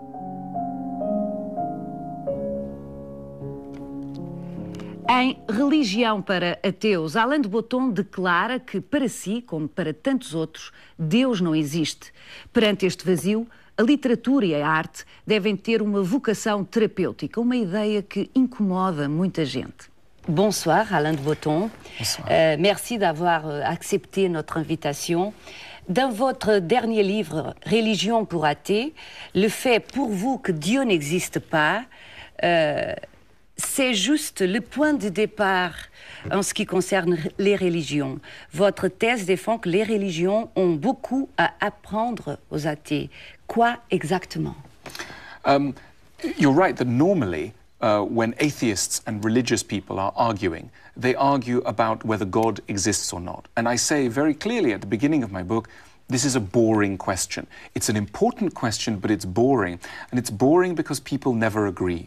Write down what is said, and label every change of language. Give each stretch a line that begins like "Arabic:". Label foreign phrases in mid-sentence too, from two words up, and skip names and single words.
Portuguese: Em Religião para Ateus, Alain de Botton declara que, para si, como para tantos outros, Deus não existe. Perante este vazio, a literatura e a arte devem ter uma vocação terapêutica, uma ideia que incomoda muita gente.
French: Bonsoir, Alain de Botton. Bonsoir. Merci d'avoir accepté notre invitation. Dans votre dernier livre, Religion pour athées, le fait pour vous que Dieu n'existe pas, c'est juste le point de départ en ce qui concerne les religions. Votre thèse défend que les religions ont beaucoup à apprendre aux athées. Quoi exactement?
English: You're right that normally, when atheists and religious people are arguing, they argue about whether God exists or not. And I say very clearly at the beginning of my book, this is a boring question. It's an important question, but it's boring. And it's boring because people never agree.